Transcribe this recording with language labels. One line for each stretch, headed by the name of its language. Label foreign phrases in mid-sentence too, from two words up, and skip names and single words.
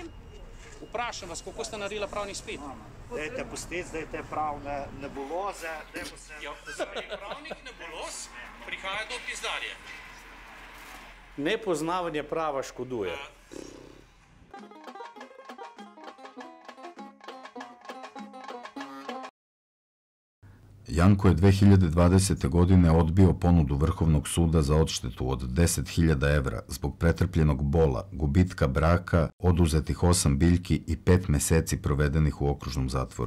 Slovenian: Vprašam vas, kako ste naredila pravni izpit? Dajte pustiti zdaj te pravne nebuloze. Zaradi pravnih nebuloz prihaja do pizdarje. Nepoznavanje prava škoduje.
Serbian: Janko je 2020. godine odbio ponudu Vrhovnog suda za odštetu od 10.000 evra zbog pretrpljenog bola, gubitka braka, oduzetih 8 biljki i 5 meseci provedenih u okružnom zatvoru.